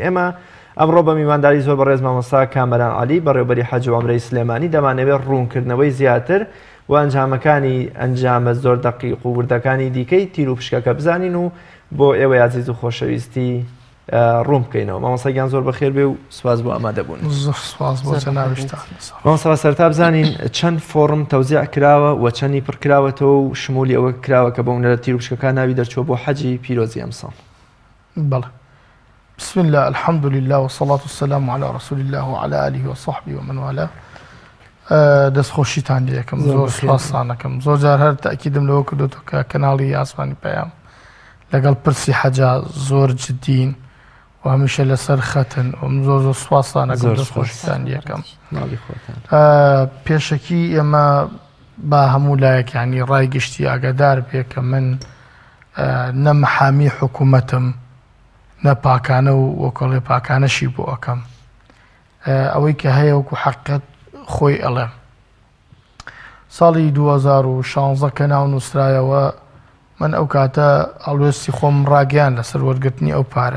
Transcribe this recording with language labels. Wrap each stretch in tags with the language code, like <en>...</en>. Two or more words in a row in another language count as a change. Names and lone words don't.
<ckb>ئێمە ئەمڕۆ بە میوانداری زۆر بەڕێز مامۆستا کامەران عەلی بەڕێوەبەری حەج و عومرەی سلێمانی دەمانەوێت ڕوونکردنەوەی زیاتر و ئەنجامەکانی ئەنجامە زۆر دەقیق و وردەکانی دیکەی تیر و پشکەکە بزانین و بۆ ئێوەی عەزیز و خۆشەویستی ڕوون بکەینەوە. مامۆستاگیان زۆر بەخێر بێ و سوپاس بۆ ئامادەبوون. سوپاس بۆ چەناویشتان. مامۆستا سەرتا بزانین چەند فۆرم تەوزیع کراوە و چەندی پڕ کراوەتەوە و شمولی ئەوە کراوە کە بەونە تیر و پشکەکان ناوی دەرچووە بۆ حەجی پیرۆزی ئەم ساڵ. بەڵێ.</ckb> <ar>بسم الله الحمد لله والصلاة والسلام على رسول الله وعلى آله وصحبه ومن والاه.</ar> <ckb>دەستخۆشیتان لێکم زۆر سوپاسانەکەم زۆر جار هەر تاکیدم لەوە کردوتەوە کە کەناڵی ئاسمانی پەیام لەگەڵ پرسی حەجا زۆر جددین و هەمیشە لەسەر خەتن و زۆر سوپاسانەکەم دەستخۆشیتان لێکم. پێشەکی ئێمە با هەموو لایەکانی ڕای گشتی ئاگادار بێ کە من نە مەحامی حکوومەتم نە پاکانە و وەکڵێ پاکانەشی بۆ ئەەکەم ئەوەی کە هەیە وەکو حەقیقەت خۆی ئەڵێم ساڵی 2016 کە ناو نووسرایەوە من ئەو کاتە ئەڵوێستی خۆم ڕاگەیان لەسەر وەرگرتنی ئەو پارە.</ckb>